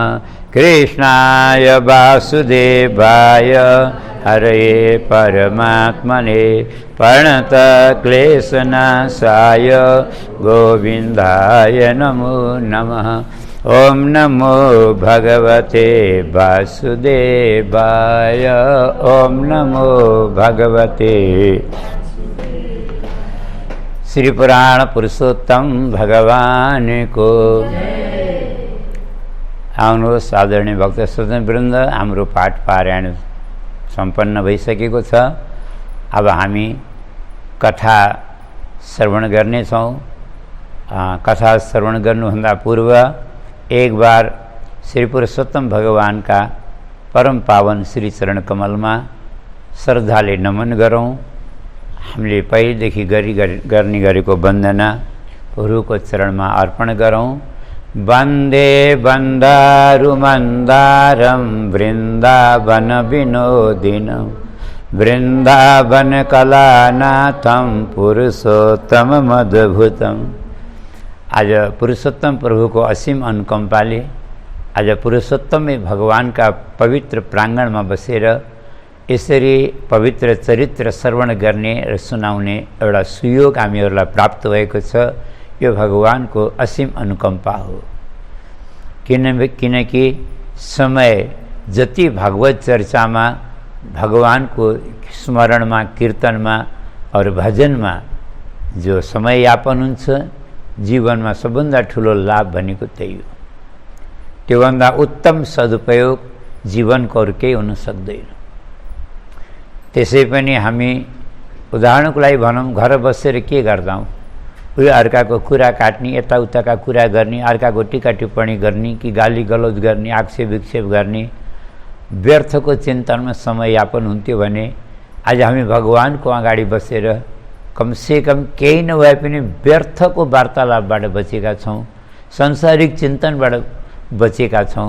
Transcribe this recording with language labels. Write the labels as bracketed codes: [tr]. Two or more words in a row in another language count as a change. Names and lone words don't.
[sa] कृष्णाय वासुदेवाय हरे परमात्मने प्रणतक्लेशनाशाय गोविन्दाय नमो नमः। ओम नमो भगवते वासुदेवाय। ओम नमो भगवते श्री पुराण पुरुषोत्तम भगवान को। [ne] आउनुहोस् आदरणीय भक्त सज्जनवृन्द, हाम्रो पाठ पारायण सम्पन्न भइसकेको छ। अब हामी कथा श्रवण गर्नेछौँ। कथा श्रवण गर्नुभन्दा पूर्व [hi] एक बार [ne] श्री पुरुषोत्तम भगवान का परम पावन श्री चरण कमलमा श्रद्धाले नमन गरौँ। हामीले पहिलेदेखि गर्ने गरेको वन्दना गुरुको चरणमा अर्पण गरौँ। [sa] वन्दे वन्दारुमन्दारं वृन्दावन विनोदिनं वृन्दावन कलानाथं पुरुषोत्तममद्भुतम्। [ne] आज पुरुषोत्तम प्रभु को असीम अनुकंपाले आज पुरुषोत्तम [hi] भगवान का पवित्र प्रांगण में [ne] बसेर यसरी पवित्र चरित्र श्रवण गर्ने र सुनाउने एउटा सुयोग हामीहरूलाई प्राप्त भएको छ। यो भगवान को असीम अनुकंपा हो। किनकि समय जति [hi] भागवत चर्चा में भगवान को स्मरण में कीर्तन में और भजन में जो समय यापन हुन्छ जीवन में [ne] सबभन्दा ठुलो लाभ भनेको त्यही हो। त्योभन्दा उत्तम सदुपयोग जीवनको अरू केही हुन सक्दैन। त्यसै पनि हामी उदाहरणको लागि भनौँ, घर बसेर के गर्छौँ? उयो अर्काको कुरा काट्ने, यताउताका कुरा गर्ने, अर्काको टीका टिप्पणी गर्ने कि गाली गलौज गर्ने, आक्षेप विक्षेप गर्ने, व्यर्थको चिन्तनमा समय यापन हुन्थ्यो भने आज हामी भगवानको अगाडि बसेर कमसेकम केही नभए पनि व्यर्थको वार्तालापबाट बचेका छौँ, संसारिक चिन्तनबाट बचेका छौँ।